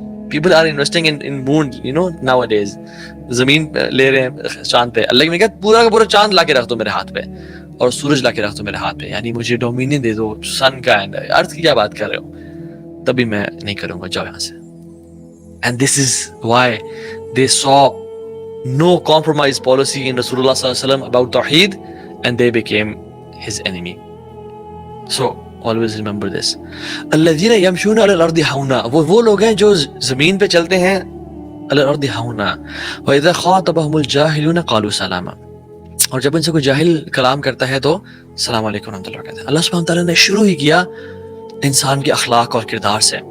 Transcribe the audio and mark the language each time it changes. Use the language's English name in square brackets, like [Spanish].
[English] people are investing in moon, nowadays, [Urdu] زمین لے رہے ہیں چاند پہ. اللہ نے کہا پورا کا پورا چاند لا کے رکھ دو میرے ہاتھ پہ, اور سورج لا کے رکھ دو میرے ہاتھ پہ, یعنی مجھے ڈومینین دے دو سن کا, ارتھ کی کیا بات کر رہے ہو؟ تبھی میں نہیں کروں گا, جاؤ یہاں سے. [English] And this is why they saw no compromise policy in Rasulullah sallallahu alaihi wasallam about Tawheed, and they became his enemy. So always remember this. [Arabic] الذین یمشون علی الارض ہونا, [Urdu] وہ لوگ ہیں جو زمین پہ چلتے ہیں علی الارض ہونا. [Arabic] واذا خاطبهم الجاہلون قالوا سلاما, [Urdu] اور جب ان سے کوئی جاہل کلام کرتا ہے تو السلام علیکم ورحمۃ اللہ کہتے ہیں. اللہ سبحانہ تعالیٰ نے شروع ہی کیا انسان کے اخلاق اور کردار سے.